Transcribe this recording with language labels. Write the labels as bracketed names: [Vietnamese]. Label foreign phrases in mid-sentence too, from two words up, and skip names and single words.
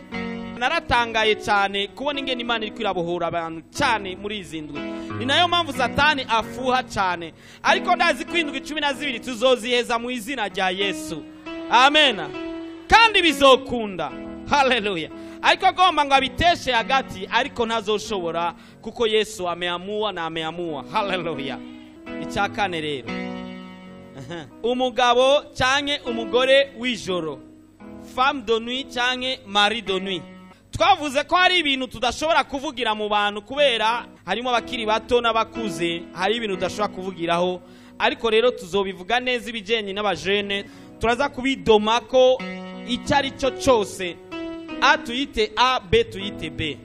[Rundi] Naratangaye cyane kubona ingene Imana iri kwirabohora abantu cyane muri izi ndwi. Ni nayo mpamvu Satani afuha cyane. Ariko ndazi ko indwi 12 tuzoziheza mu izina rya Yesu. Amen. Kandi bizokunda. Haleluya. Ariko agomba ngo abiteshe hagati ariko ntazoshobora kuko Yesu [Swahili] ameamua na ameamua. [Rundi] Haleluya. Icya kane rero. Umugabo canke umugore w'ijoro. [French] Femme de nuit canke mari de nuit. [Rundi] Twavuze ko hari ibintu tudashobora kuvugira mu bantu kubera harimo abakiri bato n'abakuze, hari ibintu tudashobora kuvugiraho, ariko rero tuzobivuga neza ibijenye n'abajene. Turaza kubidoma ko icyari cyo cyose A tuyite A, B tuyite B.